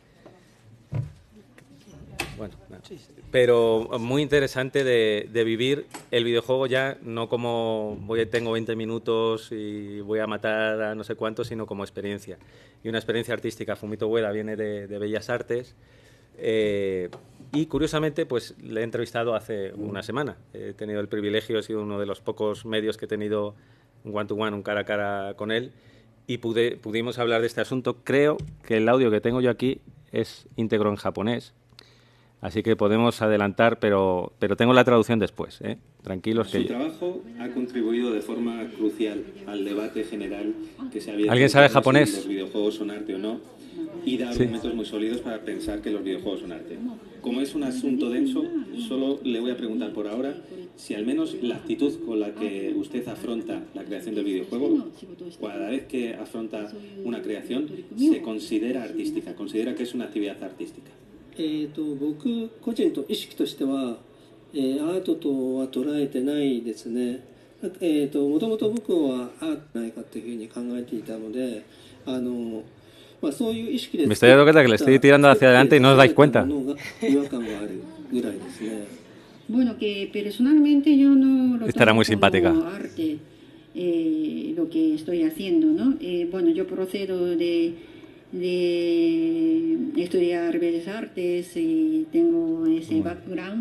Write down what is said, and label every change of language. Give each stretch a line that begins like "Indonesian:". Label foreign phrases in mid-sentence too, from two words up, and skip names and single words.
Spanish: Bueno, pero muy interesante de vivir el videojuego ya no como tengo 20 minutos y voy a matar a no sé cuánto, sino como experiencia. Y una experiencia artística. Fumito Ueda viene de Bellas Artes y curiosamente pues le he entrevistado hace una semana. He tenido el privilegio, he sido uno de los pocos medios que he tenido un
English: one-to-one,
Spanish: un cara a cara con él, y pudimos hablar de este asunto. Creo que el audio que tengo yo aquí es íntegro en japonés. Así que podemos adelantar, pero tengo la traducción después, ¿eh? Tranquilos. Su trabajo ha contribuido de forma crucial al debate general que se había... ¿Alguien sabe japonés? Si los videojuegos son arte o no, y da argumentos muy sólidos para pensar que los videojuegos son arte. Como es un asunto denso, solo le voy a preguntar por ahora si al menos la actitud con la que usted afronta la creación del videojuego, cada vez que afronta una creación, se considera artística, considera que es una actividad artística.
Japanese: 僕個人と意識としては、アートとは捉えてないですね。もともと僕はアートじゃないかというふうに考えていたので、そういう意識で
Spanish: Me estoy dando cuenta que le estoy tirando hacia adelante y no os dais cuenta. Bueno, que personalmente yo no lo Estará muy tomo simpática. como arte, lo que estoy haciendo, ¿no? Bueno, yo procedo de estudiar Bellas Artes y tengo ese background.